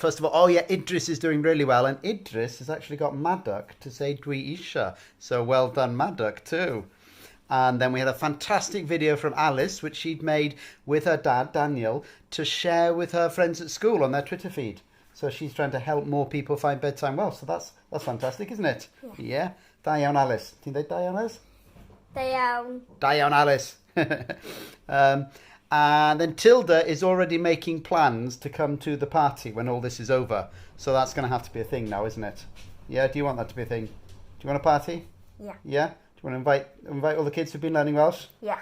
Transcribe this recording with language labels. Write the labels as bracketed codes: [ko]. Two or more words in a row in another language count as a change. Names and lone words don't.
[en] First of all, Idris is doing really well, and Idris has actually got Maddock to say isio. So well done, Maddock, too. And then we had a fantastic video from Alice, which she'd made with her dad, Daniel, to share with her friends at school on their Twitter feed. So she's trying to help more people find Bedtime Welsh. So that's fantastic, isn't it? Yeah. [cy] Da iawn, Alice. Ti'n dweud da iawn, Alice? Da iawn. Da iawn, Alice. [en] And then Tilda is already making plans to come to the party when all this is over. So that's going to have to be a thing now, isn't it? Yeah, do you want that to be a thing? Do you want a party? Yeah. Yeah? Do you want to invite all the kids who've been learning Welsh? Yeah.